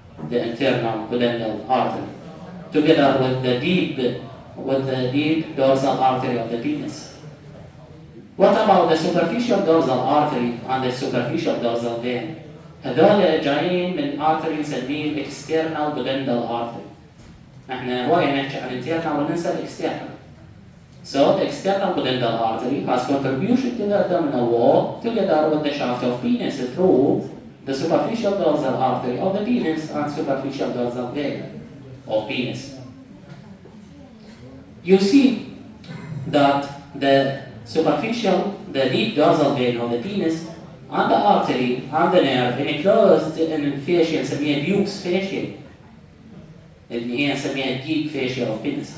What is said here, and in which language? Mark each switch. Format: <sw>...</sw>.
<en>The internal pudendal artery, together with the deep dorsal artery of the penis. What about the superficial dorsal artery and the superficial dorsal vein?</en> <ar>هذول جايين من artery نسميه</ar> <en>external pudendal artery.</en> <ar>احنا هواية نحكي عن internal وننسى external.</ar> <en>So the external pudendal artery has contribution to the abdominal wall together with the shaft of penis through the superficial dorsal artery of the penis and superficial dorsal vein of penis. You see that the deep dorsal vein of the penis and the artery and the nerve enclosed in fascia</en> <ar>نسميها بيوكس</ar> <en>fascia</en> <ar>اللي هي نسميها</ar> <en>deep fascia of penis.</en>